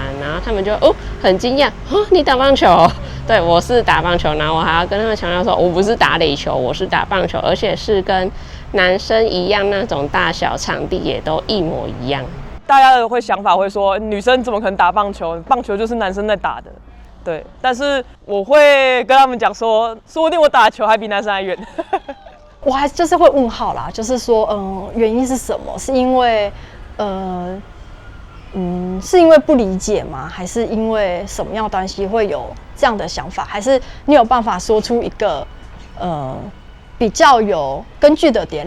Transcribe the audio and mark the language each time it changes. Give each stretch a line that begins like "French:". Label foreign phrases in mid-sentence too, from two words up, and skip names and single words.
Chinese: 然後他們就很驚訝，你打棒球？對，我是打棒球，然後我還要跟他們強調說，我不是打壘球，我是打棒球，而且是跟男生一樣，那種大小場地也都一模一樣。大家的想法会说，女生怎麼可能打棒球？棒球就是男生在打的。对，但是我會跟他們講說不定我打球還比男生還遠。我還就是會問號啦，就是說，原因是什麼？是因為，是因為不理解嗎？還是因為什麼樣的關係會有這樣的想法？還是你有辦法說出一個，比較有根據的點？